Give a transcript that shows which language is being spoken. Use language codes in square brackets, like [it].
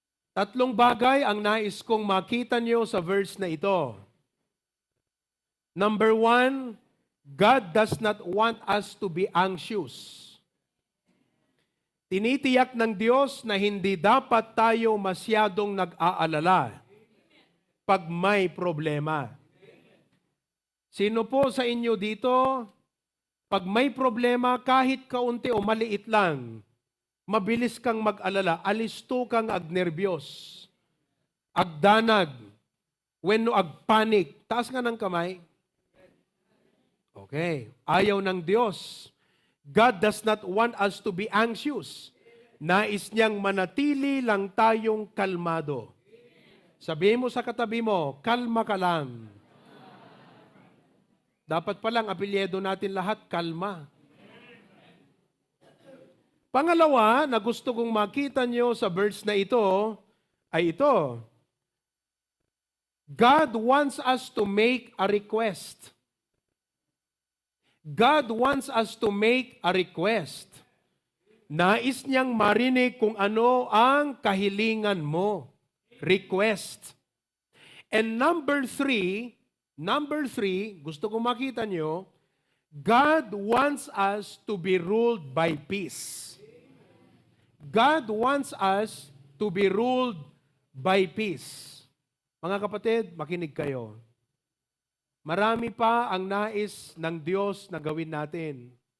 [tl] Tatlong bagay ang nais kong makita niyo sa verse na ito. [en] Number 1, God does not want us to be anxious. [tl] Tinitiyak ng Diyos na hindi dapat tayo masyadong nag-aalala pag may problema. Sino po sa inyo dito, pag may problema kahit kaunti o maliit lang, mabilis kang mag-alala, [ilo] alisto kang agnerbiyos, agdanag, wenno agpanik. [tl] Taas nga ng kamay. Okay. Ayaw ng Diyos. [en] God does not want us to be anxious. [tl] Nais niyang manatili lang tayong kalmado. Sabihin mo sa katabi mo, kalma ka lang. Dapat palang apelyedo natin lahat, kalma. Pangalawa na gusto kong makita nyo sa verse na ito ay ito. [en] God wants us to make a request. God wants us to make a request. [tl] Nais niyang marinig kung ano ang kahilingan mo. [en] Request. And number three, [tl] gusto kong makita nyo, [en] God wants us to be ruled by peace. God wants us to be ruled by peace. [tl] Mga kapatid, makinig kayo. Marami pa ang nais ng Diyos na gawin natin.